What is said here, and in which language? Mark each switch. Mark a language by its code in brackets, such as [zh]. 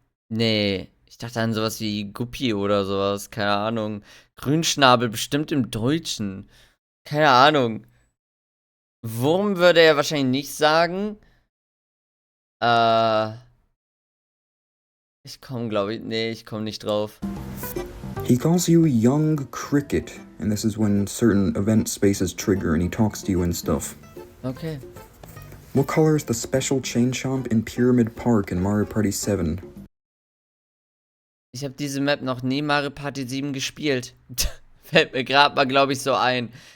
[de] Nee. Ich dachte an sowas wie Guppi oder sowas. Keine Ahnung. Grünschnabel, bestimmt im Deutschen. Keine Ahnung. Wurm würde er wahrscheinlich nicht sagen. Ich komme, glaube ich. Nee, ich komme nicht drauf. [en] He calls you young cricket, and this is when certain event spaces trigger and he talks to you and stuff. Okay. What color is the special chain chomp in Pyramid Park in Mario Party 7? [de] Ich habe diese Map noch nie Mario Party 7 gespielt. Fällt mir gerade mal, glaube ich, so ein.